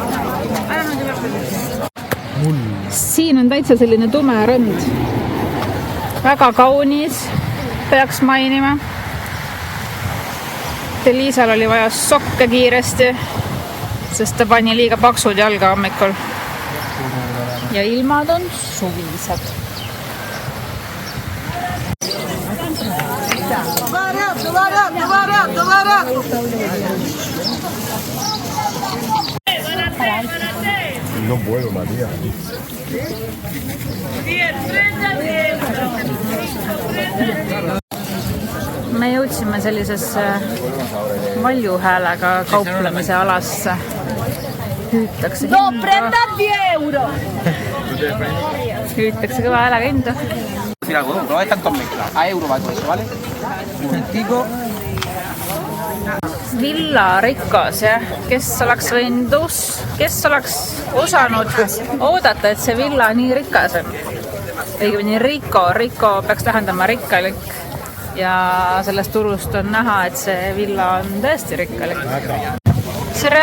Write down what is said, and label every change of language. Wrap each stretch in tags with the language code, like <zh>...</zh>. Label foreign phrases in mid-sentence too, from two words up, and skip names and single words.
<et>Siin on täitsa selline tume rõnd. Väga kaunis, peaks mainima. Liisal oli vaja sokke kiiresti, sest ta pani liiga paksud jalga hommikul. Ja ilmad on suvised.</et> <es>No puedo, María.</es> <et>Me jõudsime sellisesse valjuhäälega kauplemise alasse. Hüütakse hinda. Hüütakse kõva häälega hinda.</et> <es>Mira, bueno, no es tanto mezcla. A euro va todo eso, ¿vale? Un momentico.</es> <et>Villa Ricos, jah. Kes oleks osanud oodata, et see villa nii rikas on. Õigemini Rico peaks tähendama rikkalik. Ja sellest turust on näha, et see villa on tõesti rikkalik.</et>